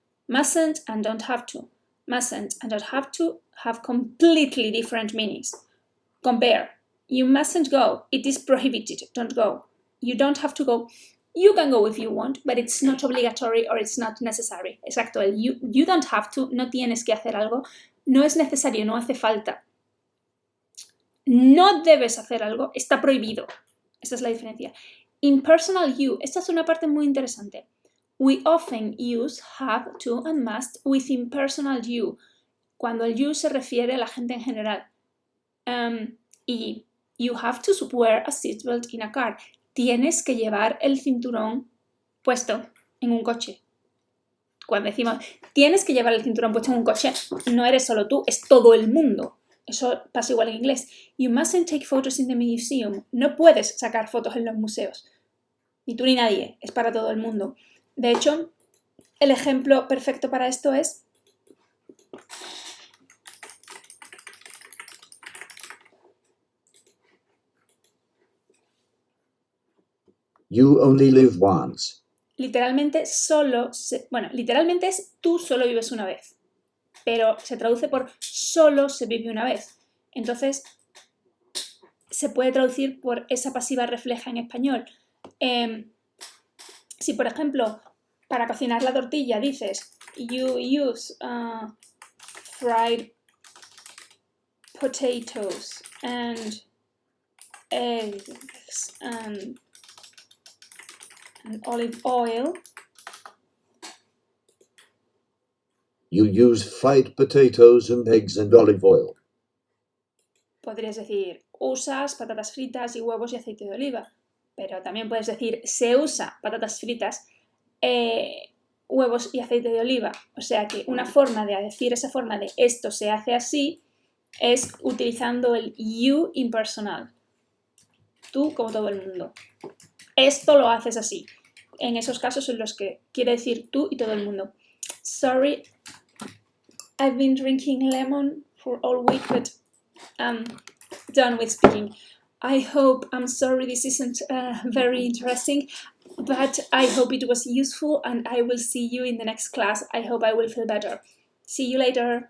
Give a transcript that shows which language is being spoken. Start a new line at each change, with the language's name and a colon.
English: Mustn't and don't have to. Mustn't and don't have to have completely different meanings. Compare. You mustn't go. It is prohibited. Don't go. You don't have to go. You can go if you want, but it's not obligatory or it's not necessary.
Spanish: Exacto. El
English: you don't have to,
Spanish: no tienes que hacer algo. No es necesario, no hace falta. No debes hacer algo, está prohibido. Esta es la diferencia.
English: Impersonal you.
Spanish: Esta es una parte muy interesante.
English: We often use have to and must with impersonal you.
Spanish: Cuando el you se refiere a la gente en general.
English: Y you have to wear a seatbelt in a car.
Spanish: Tienes que llevar el cinturón puesto en un coche. Cuando decimos tienes que llevar el cinturón puesto en un coche, no eres solo tú, es todo el mundo. Eso pasa igual en inglés.
English: You mustn't take photos in the museum.
Spanish: No puedes sacar fotos en los museos. Ni tú ni nadie, es para todo el mundo. De hecho, el ejemplo perfecto para esto es
English: You only live once.
Spanish: literalmente literalmente es tú solo vives una vez, pero se traduce por solo se vive una vez. Entonces, se puede traducir por esa pasiva refleja en español. Si, por ejemplo, para cocinar la tortilla dices
English: you use fried potatoes and eggs and olive oil.
Spanish: You use fried potatoes and eggs and olive oil. Podrías decir, usas patatas fritas y huevos y aceite de oliva. Pero también puedes decir, se usa patatas fritas, huevos y aceite de oliva. O sea que una forma de decir esa forma de esto se hace así es utilizando el you impersonal. Tú como todo el mundo. Esto lo haces así. En esos casos en los que quiere decir tú y todo el mundo.
English: Sorry, I've been drinking lemon for all week, but I'm done with speaking. I'm sorry this isn't very interesting, but I hope it was useful and I will see you in the next class. I hope I will feel better. See you later.